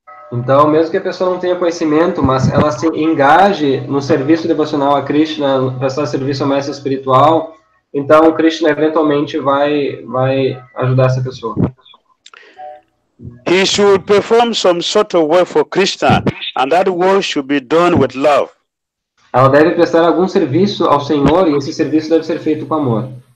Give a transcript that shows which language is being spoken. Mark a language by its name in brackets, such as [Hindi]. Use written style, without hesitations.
[Portuguese] Então, mesmo que a pessoa não tenha conhecimento, mas ela se engaje no serviço devocional a Krishna, prestar serviço ao mestre espiritual, então Krishna eventualmente vai ajudar essa pessoa. [English] he should perform some sort of work for Krishna, and that work should be done with love. [Portuguese] Ela deve prestar algum serviço ao Senhor e esse serviço deve ser feito com amor.